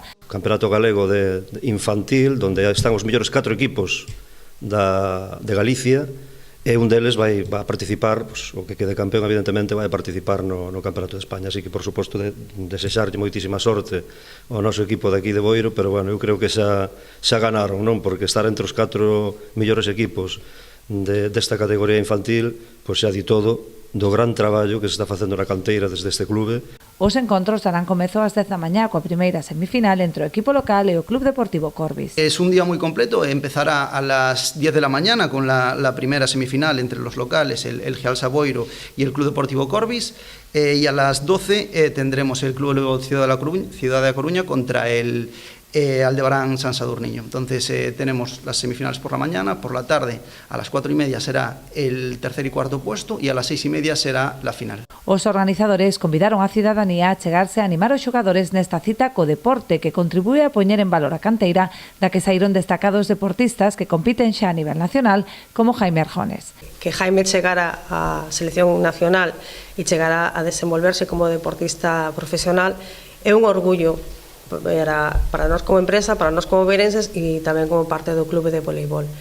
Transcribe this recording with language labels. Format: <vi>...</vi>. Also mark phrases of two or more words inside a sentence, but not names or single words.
<gl>Campeonato Galego de Infantil, donde están os mellores 4 equipos de Galicia, e un deles vai a participar, o que quede campeón evidentemente vai a participar no Campeonato de España, así que por suposto desexarlle moitísima sorte ao noso equipo de aquí de Boiro, pero bueno, eu creo que xa ganaron, non? Porque estar entre os 4 mellores equipos desta categoría infantil, pois xa di todo do gran traballo que se está facendo na canteira desde este clube. Os encontros darán comezo ás 10 da mañá coa primeira semifinal entre o equipo local e o Club Deportivo Corbis.</gl> <es>Es un día muy completo, empezará a las 10 de la mañana con la primera semifinal entre los locales, el Gialsa Boiro y el Club Deportivo Corbis, y a las 12 tendremos el Club Ciudad de Coruña contra el Aldebarán San Sadurniño. Entonces tenemos las semifinales por la mañana, por la tarde a las 4:30 será el tercer y cuarto puesto y a las 6:30 será la final.</es> <gl>Os organizadores convidaron a cidadanía a chegarse a animar os xogadores nesta cita co deporte que contribúe a poñer en valor a canteira da que saíron destacados deportistas que compiten xa a nivel nacional como Jaime Arjones. Que Jaime chegara á selección nacional e chegara a desenvolverse como deportista profesional é un orgullo para nós como empresa, para nós como beirenses e tamén como parte do clube de voleibol.</gl>